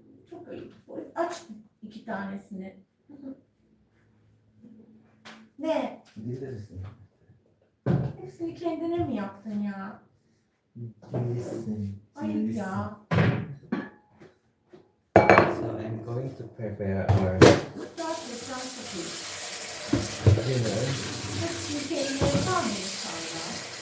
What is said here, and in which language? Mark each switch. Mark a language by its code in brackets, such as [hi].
[tr] Çok ayıp. Aç 2 tanesini. Ne? Bilirsin. Hepsini kendine mi yaptın ya? Bilirsin. Ayıp ya. [en] So I'm going to prepare our [tr] Gerçekten çok iyi. [en] dinner. [tr] Hepsini kendine yapar mı insanlar?